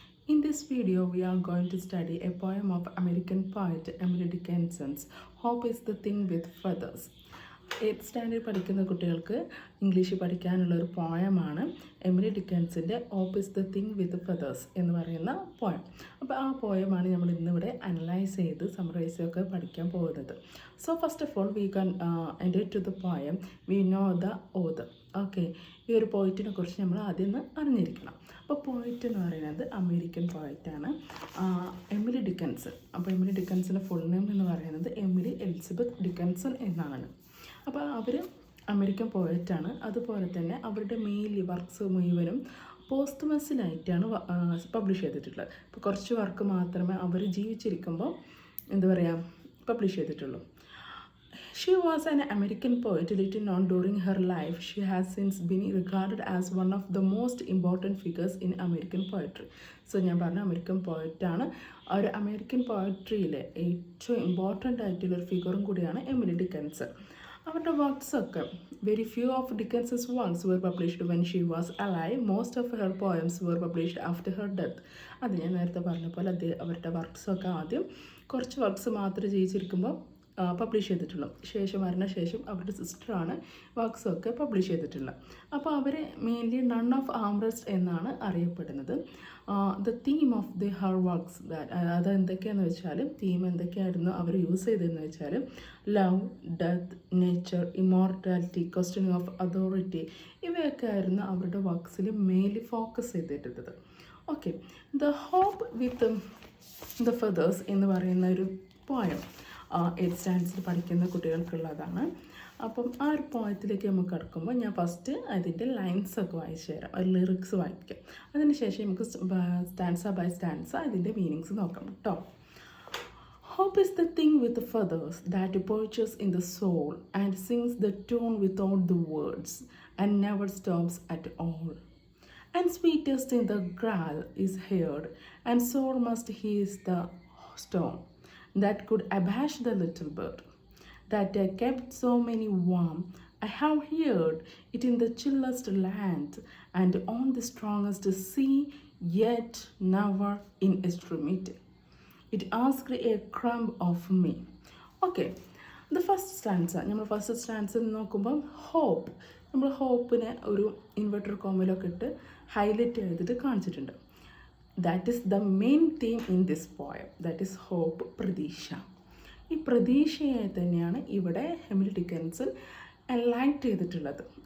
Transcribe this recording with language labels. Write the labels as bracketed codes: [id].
[en] In this video we are going to study a poem of American poet Emily Dickinson's Hope is the Thing with Feathers. [ml] 8th standard പഠിക്കുന്ന കുട്ടികൾക്ക് English പഠിക്കാനുള്ള ഒരു പോയമാണ് Emily ഡിക്കൻസിൻ്റെ hope is the thing with feathers എന്ന് പറയുന്ന poem. അപ്പോൾ ആ പോയമാണ് നമ്മൾ ഇന്നിവിടെ അനലൈസ് ചെയ്ത് സമറൈസൊക്കെ പഠിക്കാൻ പോകുന്നത്. [en] So first of all we can enter to the poem we know the author. [ml] Okay, ഈ ഒരു പോയിറ്റിനെ കുറിച്ച് നമ്മൾ ആദ്യം ഒന്ന് അറിഞ്ഞിരിക്കണം. അപ്പോൾ പോയിറ്റ് എന്ന് പറയുന്നത് അമേരിക്കൻ പോയിറ്റാണ് എമിലി ഡിക്കൻസൺ. അപ്പോൾ എമിലി ഡിക്കൻസിൻ്റെ ഫുൾ നെയിം എന്ന് പറയുന്നത് എമിലി എലിസബത്ത് ഡിക്കൻസൺ എന്നാണ്. അപ്പോൾ അവർ അമേരിക്കൻ പോയറ്റാണ്. അതുപോലെ തന്നെ അവരുടെ മെയിൻലി വർക്ക്സ് മുഴുവനും പോസ്റ്റ്മസിലായിട്ടാണ് പബ്ലിഷ് ചെയ്തിട്ടുള്ളത്. ഇപ്പോൾ കുറച്ച് വർക്ക് മാത്രമേ അവർ ജീവിച്ചിരിക്കുമ്പോൾ എന്താ പറയുക പബ്ലിഷ് ചെയ്തിട്ടുള്ളൂ. [en] She was an American poet little known during her life. She has since been regarded as one of the most important figures in American poetry. [ml] So ഞാൻ പറഞ്ഞ അമേരിക്കൻ പോയറ്റാണ്. ഒരു അമേരിക്കൻ പോയട്രിയിലെ ഏറ്റവും ഇമ്പോർട്ടൻ്റ് ആയിട്ടുള്ളൊരു ഫിഗറും കൂടിയാണ് എമിലി ഡിക്കൻസൺ. അവരുടെ വർക്ക്സൊക്കെ [en] Very few of Dickinson's works were published when she was alive. Most of her poems were published after her death. [ml] അത് ഞാൻ നേരത്തെ പറഞ്ഞ പോലെ അവരുടെ വർക്ക്സൊക്കെ ആദ്യം കുറച്ച് വർക്ക്സ് മാത്രം ജീവിച്ചിരിക്കുമ്പോൾ പബ്ലിഷ് ചെയ്തിട്ടുള്ളൂ. മരണശേഷം അവരുടെ സിസ്റ്ററാണ് വർക്ക്സൊക്കെ പബ്ലിഷ് ചെയ്തിട്ടുള്ളത്. അപ്പോൾ അവർ മെയിൻലി നൺ ഓഫ് ആംറസ്റ്റ് എന്നാണ് അറിയപ്പെടുന്നത്. [en] the theme of the her works [ml] അത് എന്തൊക്കെയാണെന്ന് വെച്ചാൽ തീം എന്തൊക്കെയായിരുന്നു അവർ യൂസ് ചെയ്തതെന്ന് വെച്ചാൽ love, death, nature, immortality, questioning of authority, ഇവയൊക്കെ ആയിരുന്നു അവരുടെ വർക്ക്സിൽ മെയിൻലി ഫോക്കസ് ചെയ്തിട്ടുള്ളത്. Okay, the hope with the feathers എന്ന് പറയുന്ന ഒരു പോയം 8th സ്റ്റാൻഡേർഡിൽ പഠിക്കുന്ന കുട്ടികൾക്കുള്ളതാണ്. അപ്പം ആ ഒരു പോയത്തിലേക്ക് നമുക്ക് കിടക്കുമ്പോൾ ഞാൻ ഫസ്റ്റ് അതിൻ്റെ ലൈൻസൊക്കെ വായിച്ചു തരാം, ഒരു ലിറിക്സ് വായിക്കാം. അതിനുശേഷം നമുക്ക് സ്റ്റാൻസ ബൈ സ്റ്റാൻസ അതിൻ്റെ മീനിങ്സ് നോക്കാം കേട്ടോ. [en] Hope is the thing with the feathers that perches in the soul and sings the tune without the words and never stops at all. And sweetest in the graal is heard, and sore must he's the stone that could abash the little bird that kept so many warm. I have heard it in the chillest land and on the strongest sea, yet never in extremity. It asked a crumb of me. Okay, the first stanza. [ml] നമ്മൾ first stanza നോക്കുമ്പോൾ hope, നമ്മൾ ഹോപ്പിനെ ഒരു inverter കോമിലൊക്കെ ഇട്ട് highlight ചെയ്തിട്ട് കാണിച്ചിട്ടുണ്ട്. [en] That is the main theme in this poem, that is hope, പ്രതീക്ഷ. [ml] ഈ പ്രതീക്ഷയെ തന്നെയാണ് ഇവിടെ എമിലി ഡിക്കൻസൺ ലൈറ്റ് ചെയ്തിട്ടുള്ളത്.